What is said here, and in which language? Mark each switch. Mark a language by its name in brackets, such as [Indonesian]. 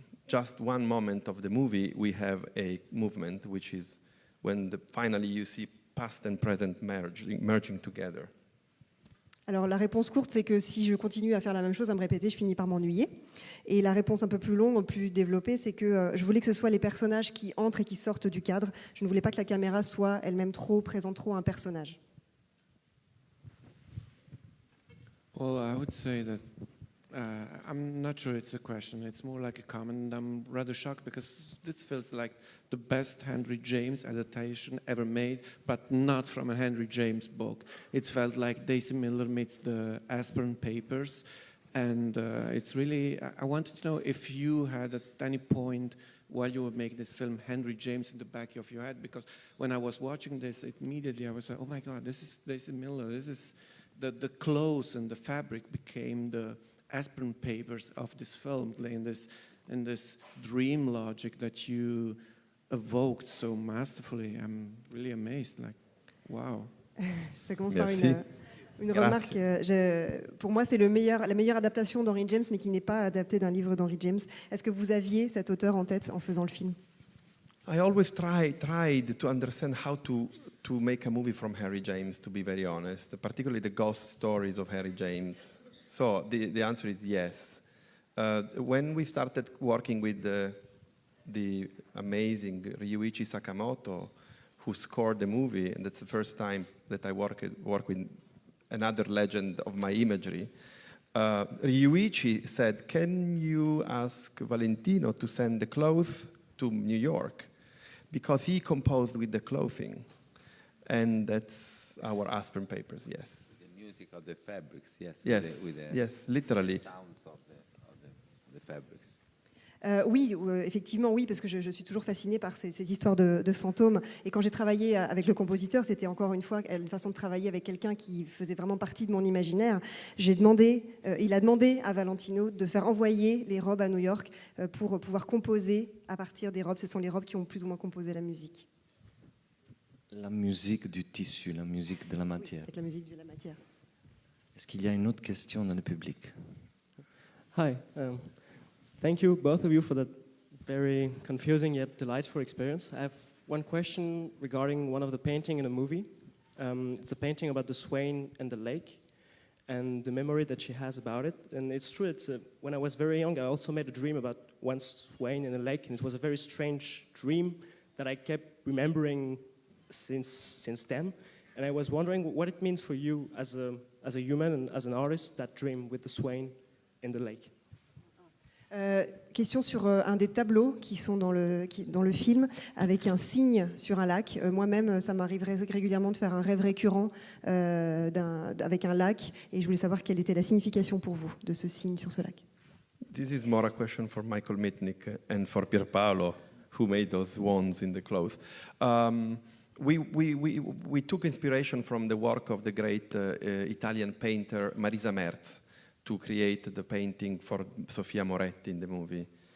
[English] just one moment of the movie, we have a movement, which is when finally you see past and present merging together. [French] Alors la réponse courte, c'est que si je continue à faire la même chose, à me répéter, je finis par m'ennuyer. Et la réponse un peu plus longue, plus développée, c'est que je voulais que ce soit les personnages qui entrent et qui sortent du cadre. Je ne voulais pas que la caméra soit elle-même présente trop un personnage. [English] Well, I would say that I'm not sure it's a question. It's more like a comment. I'm rather shocked because this feels like the best Henry James adaptation ever made, but not from a Henry James book. It felt like Daisy Miller meets the Aspirin Papers. And it's really, I wanted to know if you had at any point while you were making this film Henry James in the back of your head, because when I was watching this, immediately I was like, oh my God, this is Daisy Miller. This is the clothes and the fabric became the aspirin papers of this film, in this dream logic that you evoked so masterfully. I'm really amazed, like, wow. [French] Ça commence Merci. par une remarque. Pour moi, c'est la meilleure adaptation d'Henry James, mais qui n'est pas adaptée d'un livre d'Henry James. Est-ce que vous aviez cet auteur en tête en faisant le film? [English] I always tried to understand how to make a movie from Harry James, to be very honest, particularly the ghost stories of Harry James. So the answer is yes. When we started working with the amazing Ryuichi Sakamoto, who scored the movie, and that's the first time that I work with another legend of my imagery, Ryuichi said, can you ask Valentino to send the clothes to New York? Because he composed with the clothing. And that's our aspirin papers, yes. The music of the fabrics, yes. Yes, With the yes, literally. sounds of the fabrics. [French] Oui, effectivement, oui, parce que je suis toujours fascinée par ces histoires de fantômes. Et quand j'ai travaillé avec le compositeur, c'était encore une fois une façon de travailler avec quelqu'un qui faisait vraiment partie de mon imaginaire. Il a demandé à Valentino de faire envoyer les robes à New York pour pouvoir composer à partir des robes. Ce sont les robes qui ont plus ou moins composé la musique. La musique du tissu, la musique de la matière. Avec la musique de la matière. Est-ce qu'il y a une autre question dans le public? [English] Hi. Thank you, both of you, for that very confusing yet delightful experience. I have one question regarding one of the paintings in a movie. It's a painting about the swain and the lake and the memory that she has about it. And it's true, when I was very young, I also made a dream about one swain in a lake, and it was a very strange dream that I kept remembering since then. And I was wondering what it means for you as a human and as an artist, that dream with the swain in the lake. [French] Question sur un des tableaux qui sont dans le film, avec un cygne sur un lac. Moi-même, ça m'arrive régulièrement de faire un rêve récurrent avec un lac, et je voulais savoir quelle était la signification pour vous de ce cygne sur ce lac. [English] This is more a question for Michael Mitnick and for Pierpaolo, who made those wands in the cloth. We took inspiration from the work of the great Italian painter Marisa Merz to create the painting for Sofia Moretti in the movie.